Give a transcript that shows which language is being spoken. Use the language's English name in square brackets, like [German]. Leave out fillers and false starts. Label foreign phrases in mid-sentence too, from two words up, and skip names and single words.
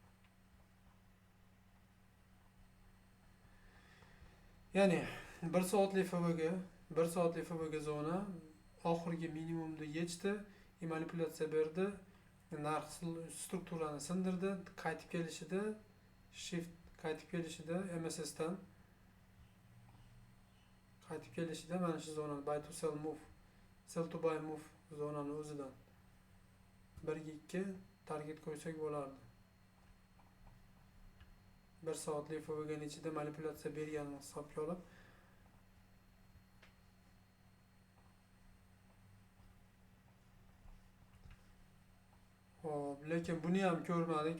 [Uzbek] Ya'ni 1 soatlik FVga zona oxirgi minimumni yechdi, manipulyatsiya berdi, narx strukturani sindirdi, qaytib kelishida shift qaytib kelishida MSS dan qaytib kelishida mana shu zonani [English] buy to sell move, sell to buy move [Uzbek] zonani o'zidan 1-2 target qo'ysak bo'lardi. 1 soatlik FVganing ichida manipulyatsiya berganini hisobga olib, lekin buni ham ko'rmadik.